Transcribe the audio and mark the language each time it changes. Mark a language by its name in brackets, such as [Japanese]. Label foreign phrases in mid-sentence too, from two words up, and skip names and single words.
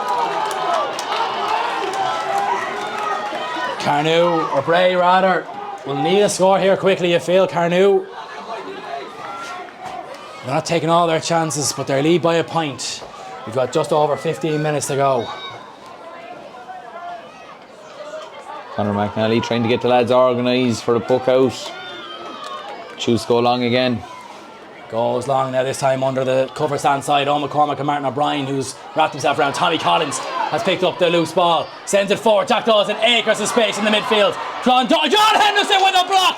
[English] Carnew, or Bray rather, will need a score here quickly, you feel. Carnew, they're not taking all their chances, but they're lead by a point. We've got just over 15 minutes to go. Conor McNally trying to get the lads organised for the puck out. Choose go long again. Goes long now, this time under the cover stand side. Owen McCormick and Martin O'Brien, who's wrapped himself around. Tommy Collins has picked up the loose ball, sends it forward. Jack Dawson, acres of space in the midfield. John Henderson with a block.